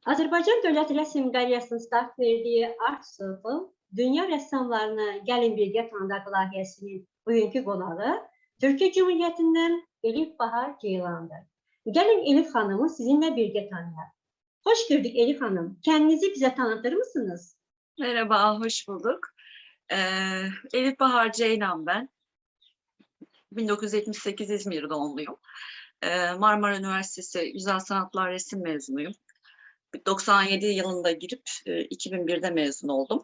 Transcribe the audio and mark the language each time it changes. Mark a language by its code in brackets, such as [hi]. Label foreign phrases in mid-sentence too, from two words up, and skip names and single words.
[az] Azərbaycan Dövlət Rəsm Qalereyasının start verdiyi Art Circle, dünya rəssamlarını Gəlin Birgə Tanıdaq layihəsinin bugünkü qonağı Türkiyə Cümhuriyyətindən Elif Bahar Ceylandır. Gəlin Elif xanımı sizinlə birgə tanıyaq. [tr] Hoş gördük Elif Hanım. Kendinizi bize tanıtır mısınız? Merhaba, hoş bulduk. Elif Bahar Ceylan ben. 1978 İzmir doğumluyum. Marmara Üniversitesi Güzel Sanatlar Resim mezunuyum. 97 yılında girip 2001'de mezun oldum.